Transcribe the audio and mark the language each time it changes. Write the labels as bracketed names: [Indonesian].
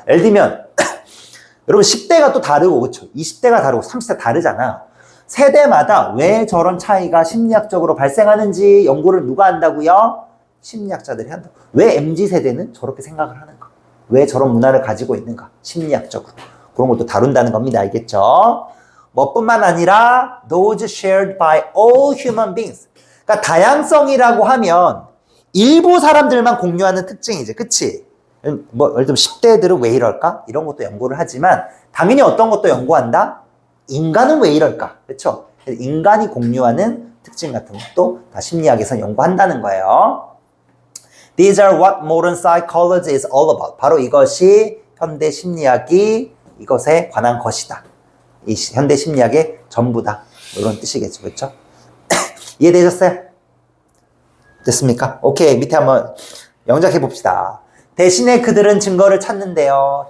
[Korean] 예를 들면 여러분 10대가 또 다르고 그렇죠? 20대가 다르고 30대 다르잖아. 세대마다 왜 저런 차이가 심리학적으로 발생하는지 연구를 누가 한다고요? 심리학자들이 한다. 왜 MZ세대는 저렇게 생각을 하는가? 왜 저런 문화를 가지고 있는가? 심리학적으로. 그런 것도 다룬다는 겁니다. 알겠죠? 뭐뿐만 아니라 [English] those shared by all human beings. [Korean] 그러니까 다양성이라고 하면 일부 사람들만 공유하는 특징이지. 그치? 뭐 예를 들면 10대들은 왜 이럴까? 이런 것도 연구를 하지만 당연히 어떤 것도 연구한다? 인간은 왜 이럴까? 그렇죠? 인간이 공유하는 특징 같은 것도 다 심리학에서 연구한다는 거예요. [English] These are what modern psychology is all about. [Korean] 바로 이것이 현대 심리학이 이것에 관한 것이다. 이 현대 심리학의 전부다. 이런 뜻이겠죠. 그렇죠? 이해되셨어요? 됐습니까? 오케이. 밑에 한번 영작해 봅시다. 대신에 그들은 증거를 찾는데요.